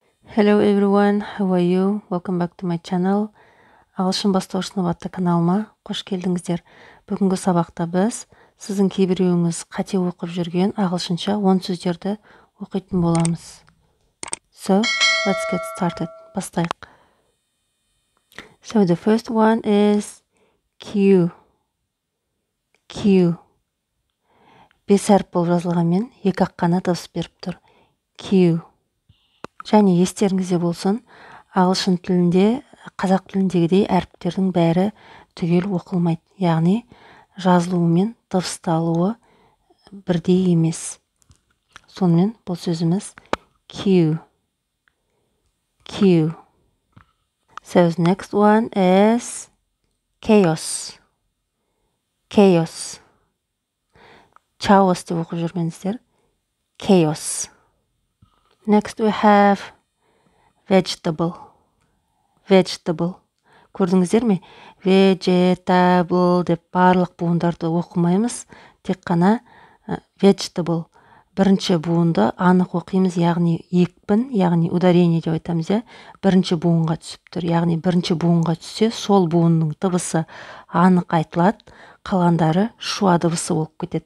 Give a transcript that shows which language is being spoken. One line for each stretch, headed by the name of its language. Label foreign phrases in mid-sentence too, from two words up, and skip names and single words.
English: Hello everyone, how are you? Welcome back to my channel.
Kazakh: Ағылшын бастауыш сынып атты каналыма қош келдіңіздер. Бүгінгі сабақта біз сіздің кейбіреуіңіз қате оқып жүрген ағылшынша 10 сөздерді оқитын боламыз.
English: So, let's get started. Бастайық. So, the first one is Q. Q.
Kazakh: Бес әріп болып жазылғанмен екі-ақ қана дыбыс беріп тұр.
English: Q.
Kazakh: Және естеріңізде болсын, ағылшын тілінде, қазақ тіліндегідей әріптердің бәрі түгел оқылмайды. Яғни, жазылуы мен дыбысталуы бірдей емес. Сонымен бұл сөзіміз Q.
English: Q. So, the next one is chaos.
Kazakh: Chaos. Chaos деп оқып жүрмеңіздер.
English: Chaos. Next we have vegetable. Vegetable.
Kazakh: Көрдіңіздер ме? Vegetable деп барлық буындарды оқымаймыз. Тек қана vegetable. Бірінші буынды анық оқимыз, яғни екпін, яғни ударение деп айтамыз, иә? Бірінші буынға түсіп тұр. Яғни бірінші буынға түссе, сол буынның дыбысы анық айтылады, қалғандары шуа дыбысы болып кетеді.